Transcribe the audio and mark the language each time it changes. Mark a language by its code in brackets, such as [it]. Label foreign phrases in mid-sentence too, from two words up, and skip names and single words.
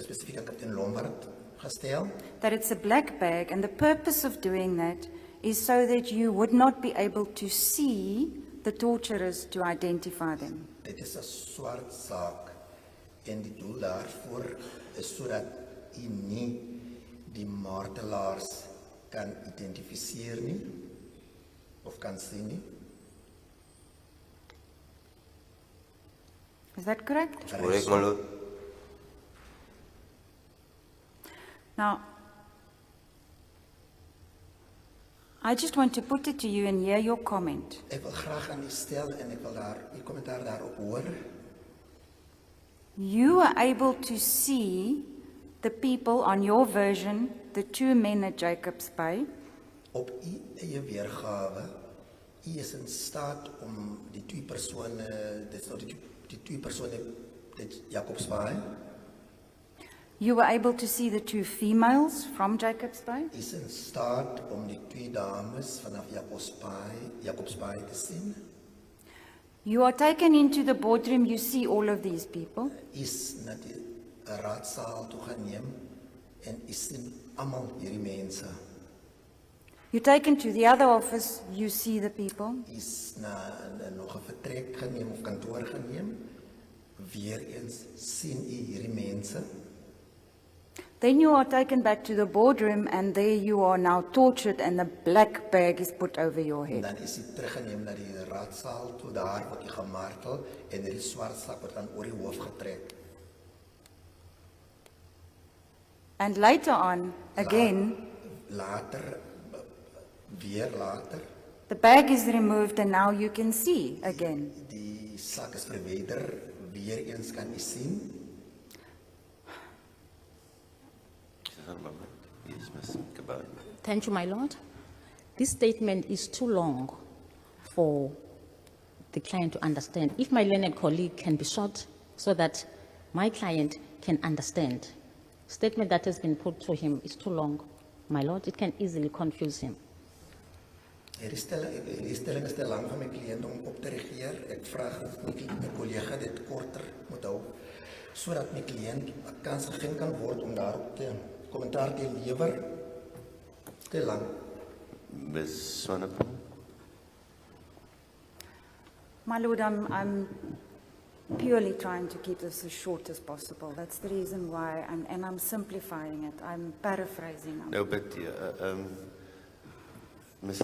[af] spesifiek aan kaptein Lombard gestel. [en] that it's a black bag, and the purpose of doing that is so that you would not be able to see the torturers to identify them. [af] Dit is 'n swart saak en die doel daarvoor is sodat u nie die martelaars kan identifiseer nie of kan sien nie. [en] Is that correct? Correct, my lord. Now, I just want to put it to you and hear your comment. [af] Ek wil graag aan u stel en ek wil u kommentaar daarop hoor. [en] You were able to see the people on your version, the two men at Jacob's Bay, [af] Op u eie weergawe, u is in staat om die twee persone, dit is nou die twee persone dit Jacobsbaai, [en] you were able to see the two females from Jacob's Bay, [af] is in staat om die twee dames vanaf Jacobsbaai te sien. [en] you are taken into the boardroom, you see all of these people, [af] Is na die raadsaal toe geneem en u sien almal hierdie mense. [en] you're taken to the other office, you see the people, [af] Is na nog 'n vertrek geneem of kantoor geneem. Weer eens sien u hierdie mense. [en] then you are taken back to the boardroom and there you are now tortured and the black bag is put over your [af] En [en] head. [af] dan is hy teruggeneem na die raadsaal toe, daar word hy gemartel en hierdie swart sak word dan oor die hoof getrek. [en] And later on, again, [af] Later, weer later, [en] the bag is removed and now you can see again. [af] die sak is verwyder, weer eens kan u sien. [en] Just a moment. Yes, Ms. Kabau. Thank you, my lord. This statement is too long for the client to understand. If my learned colleague can be short so that my client can understand. Statement that has been put to him is too long, my lord. It can easily confuse him. [af] Hierdie stelling is te lang vir my kliënt om op te reageer. Ek vra dat my kollega dit korter moet hou, sodat my kliënt 'n kans gegee kan word om daarop te kommentaar te lewer. Te lang. [en] Ms. Swanepoel? My Lord, I'm purely trying to keep this as short as possible. That's the reason why, and I'm simplifying it. I'm paraphrasing. No, but Ms.